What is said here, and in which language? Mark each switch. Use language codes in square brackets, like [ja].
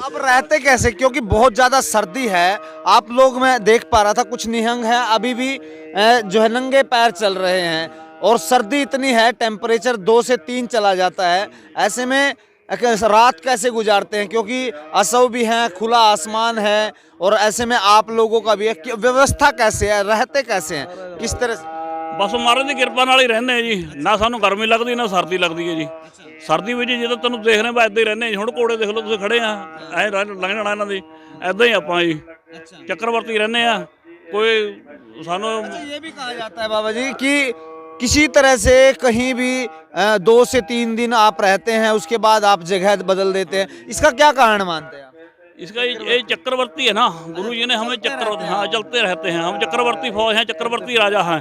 [hi] अब रहते कैसे, क्योंकि बहुत ज्यादा सर्दी है, आप लोग मैं देख पा रहा था कुछ निहंग हैं अभी भी जो है नंगे पैर चल रहे हैं, और सर्दी इतनी है, टेम्परेचर 2 से 3 चला जाता है। ऐसे में रात कैसे गुजारते हैं, क्योंकि असव भी है, खुला आसमान है, और ऐसे में आप लोगों का भी है, व्यवस्था कैसे है, रहते कैसे हैं, किस तरह से? बस महाराज [pa] ਦੀ ਕਿਰਪਾ ਨਾਲ ਹੀ ਰਹਿੰਦੇ ਆ ਜੀ, ਨਾ ਸਾਨੂੰ ਗਰਮੀ ਲੱਗਦੀ ਨਾ ਸਰਦੀ ਲੱਗਦੀ ਹੈ ਜੀ। ਸਰਦੀ ਵਿੱਚ ਜਦੋਂ ਤੈਨੂੰ ਦੇਖ ਰਹੇ ਬਾ ਇਦਾਂ ਹੀ ਰਹਿੰਦੇ ਹੁਣ ਘੋੜੇ ਦੇਖ ਲਓ ਤੁਸੀਂ ਖੜੇ ਆ, ਐ ਲੰਘ ਜਾਣਾ ਇਹਨਾਂ ਦੀ, ਐਦਾਂ ਹੀ ਆਪਾਂ ਜੀ ਚੱਕਰਵਰਤੀ ਰਹਿੰਦੇ ਆ। कोई सानू [hi] ये भी कहा जाता है बाबा जी कि किसी तरह से कहीं भी 2 से 3 दिन आप रहते हैं, उसके बाद आप जगह बदल देते हैं, इसका क्या कारण मानते हैं आप? इसका ये चक्रवर्ती है ना, गुरु जी ने हमें चक्रवर्ती, हाँ चलते रहते हैं, हम चक्रवर्ती फौज हैं, चक्रवर्ती राजा हैं।